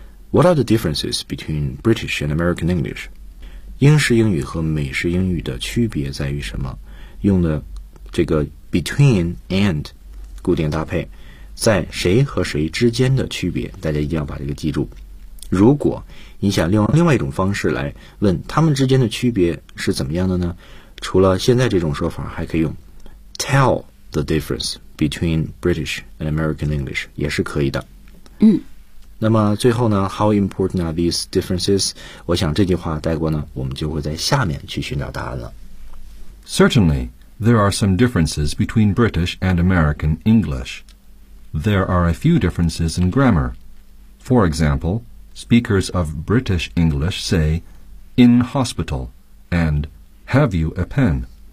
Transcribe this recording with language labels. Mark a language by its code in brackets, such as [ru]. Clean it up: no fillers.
[en] What are the differences between British and American English? [zh] 英式英语和美式英语的区别在于什么？用的这个 [en] between and [zh] 固定搭配，在谁和谁之间的区别，大家一定要把这个记住。如果你想用另外一种方式来问他们之间的区别是怎么样的呢，除了现在这种说法，还可以用 [en] tell the difference between British and American English, [zh] 也是可以的。嗯，那么最后呢， [en] how important are these differences? [zh] 我想这句话带过呢，我们就会在下面去寻找答案了。 [en] Certainly, there are some differences between British and American English. There are a few differences in grammar. For example,Speakers of British English say in hospital and have you a pen?